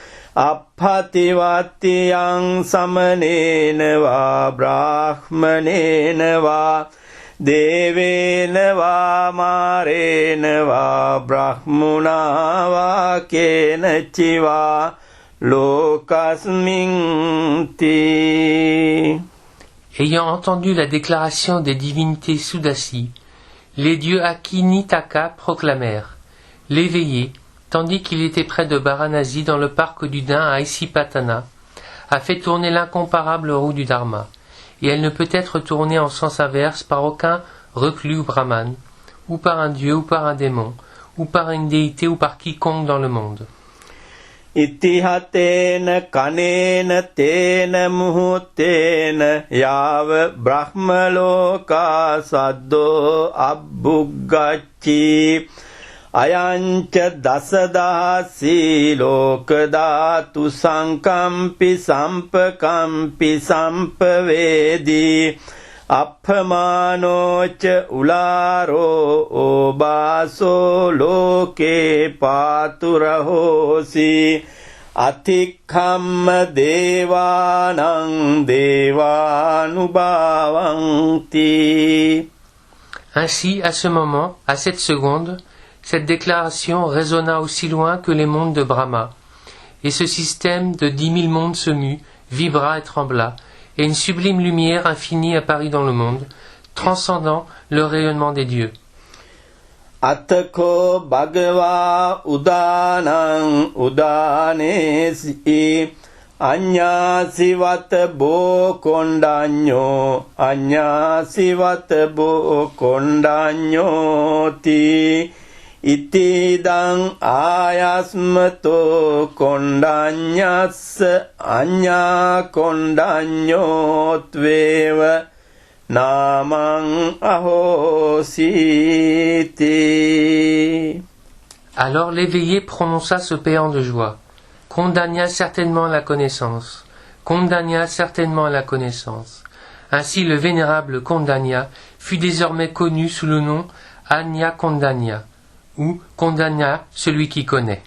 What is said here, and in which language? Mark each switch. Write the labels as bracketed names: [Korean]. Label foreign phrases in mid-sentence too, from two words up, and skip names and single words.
[Pali] අප්පතිවත්තියං සමනේන වා බ්‍රාහ්මනේන වා දේවේන වා මාරේන වා බ්‍රහ්මුණා වා කේනචිවා ලෝකස්මින් ති [French] Ayant entendu la déclaration des divinités Sudasi, les dieux Akinitaka proclamèrent: L'éveillé, tandis qu'il était près de Varanasi dans le parc du Dain à Isipatana, a fait tourner l'incomparable roue du Dharma, et elle ne peut être tournée en sens inverse par aucun reclus ou brahman, ou par un dieu ou par un démon, ou par une déité ou par quiconque dans le monde. [Pali] ඉතිහතේන කනේන තේන මුහුත්තේන යාව බ්‍රහ්මලෝකා සද්දෝ අබ්බුග්ගච්චි අයංච දසදහසී ලෝකධාතු සංකම්පි සම්පකම්පි සම්පවේදී අප්පමානෝච උලාරෝ ඕබාසෝ ලෝකේ පාතුරහෝසි අතික්ඛම්ම දේවානං දේවානුභාවන්ති. [French] Ainsi, à ce moment, à cette seconde, cette déclaration résonna aussi loin que les mondes de Brahma, et ce système de 10 000 mondes se mut, vibra et trembla, et une sublime lumière infinie apparut dans le monde, transcendant le rayonnement des dieux. [Pali] අතකෝ භගවා උදානං උදානේසි අඤ්ඤාසිවත බෝ කොණ්ඩඤ්ඤෝ අඤ්ඤාසිවත බෝ කොණ්ඩඤ්ඤෝති ඉතිදං ආයස්මතෝ කොණ්ඩඤ්ඤස්ස අඤ්ඤා කොණ්ඩඤ්ඤෝත්වේව නාමං අහෝසීති. [French] Alors l'éveillé prononça ce péant de joie. Kondanya certainement la connaissance. Kondanya certainement la connaissance. Ainsi le vénérable Kondanya fut désormais connu sous le nom Anya Kondanya, ou Kondanya celui qui connaît.